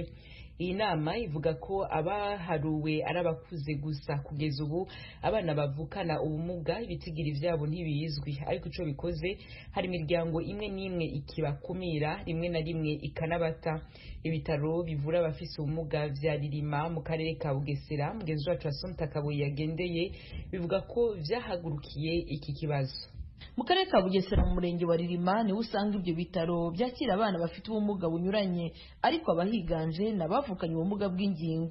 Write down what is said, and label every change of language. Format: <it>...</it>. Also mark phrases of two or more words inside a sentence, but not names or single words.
<rw>Iyi nama ivuga ko abaharuwe ari abakuze gusa.</rw> <rn>Kugeza ubu abana bavukana ubumuga ibitigiri vyabo ntibizwi, ariko ico bikoze hari imiryango imwe n'imwe ikibakumira, rimwe na rimwe ikanabata. Ibitaro bivura abafise ubumuga vya Ririma mu karere ka Bugesera mugenzi wacu Assumpta Kaboyi yagendeye bivuga ko vyahagurukiye iki kibazo.</rn> <rw>Mu karere ka Bugesera mu murenge wa Ririma niho usanga ibyo bitaro byakira abana bafite ubumuga bunyuranye, ariko abahiganje n'abavukanye ubumuga bw'ingingo.</rw>